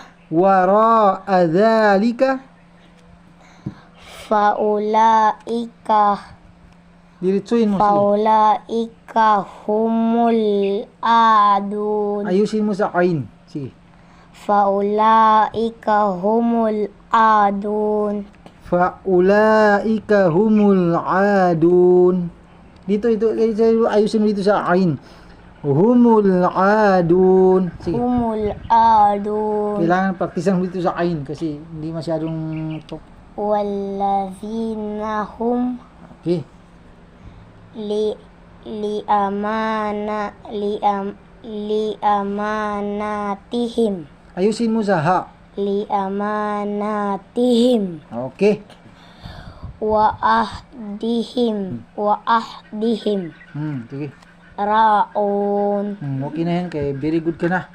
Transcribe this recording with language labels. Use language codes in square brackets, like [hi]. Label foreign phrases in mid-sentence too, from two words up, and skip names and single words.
[ar] وراء ذلك. faulaika [tl] Diretsuin mo. Sige. [ar] فأولئك هم العادون [tl] Ayusin mo sa ain. Sige. [ar] فأولئك هم العادون فأولئك هم العادون. [tl] Dito, ayusin mo dito sa ain. [ar] هم العادون. Sige. هم العادون [tl] Kailangan praktisan mo dito sa ain kasi hindi masyadong [ar] والذين هم [tl] Okay. [ar] liamanatihim [tl] Ayusin mo sa ha. [ar] liamanatihim [tl] Okay. [ar] وعهدهم [tl] Sige. [ar] raun [tl] Okay na yan. Kaya [en] very good [tl] ka na.